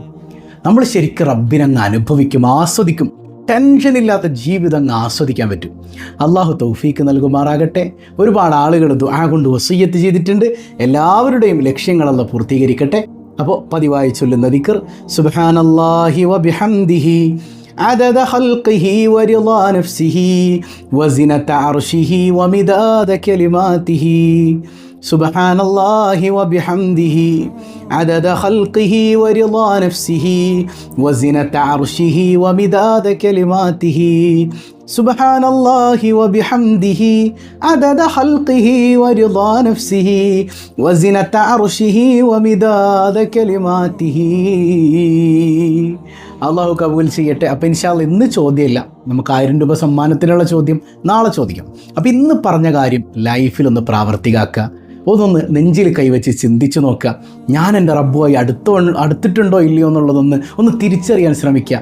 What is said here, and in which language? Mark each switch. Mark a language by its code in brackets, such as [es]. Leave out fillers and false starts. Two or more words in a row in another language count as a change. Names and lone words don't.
[ml] നമ്മൾ ശരിക്കും റബ്ബിനങ്ങ് അനുഭവിക്കും, ആസ്വദിക്കും. ടെൻഷനില്ലാത്ത ജീവിതം അങ്ങ് ആസ്വദിക്കാൻ പറ്റും. അള്ളാഹു തൗഫീക്ക് നൽകുമാറാകട്ടെ. ഒരുപാട് ആളുകൾ ദുആ കൊണ്ട് വസിയ്യത്ത് ചെയ്തിട്ടുണ്ട്. എല്ലാവരുടെയും ലക്ഷ്യങ്ങളെല്ലാം പൂർത്തീകരിക്കട്ടെ. അപ്പോൾ പതിവായി ചൊല്ലുന്ന ദിക്ർ [ar] سبحان الله وبحمده عدد خلقه ورضا نفسه وزنة عرشه ومداد كلماته. سبحان الله وبحمده عدد خلقه ورضا نفسه وزنة عرشه ومداد كلماته. سبحان الله وبحمده عدد خلقه ورضا نفسه وزنة عرشه ومداد كلماته. [ml] അള്ളാഹു കബൂൽ ചെയ്യട്ടെ. അപ്പോൾ [ar] إن شاء الله [ml] ഇന്ന് ചോദ്യമില്ല, നമുക്ക് 1000 രൂപ സമ്മാനത്തിനുള്ള ചോദ്യം നാളെ ചോദിക്കാം. അപ്പോൾ ഇന്ന് പറഞ്ഞ കാര്യം ലൈഫിലൊന്ന് പ്രാവർത്തികമാക്കുക. ഒന്നൊന്ന് നെഞ്ചിൽ കൈവച്ച് ചിന്തിച്ചു നോക്കുക. ഞാൻ എൻ്റെ റബ്ബുമായി അടുത്തിട്ടുണ്ടോ ഇല്ലയോ എന്നുള്ളതൊന്ന് തിരിച്ചറിയാൻ ശ്രമിക്കുക.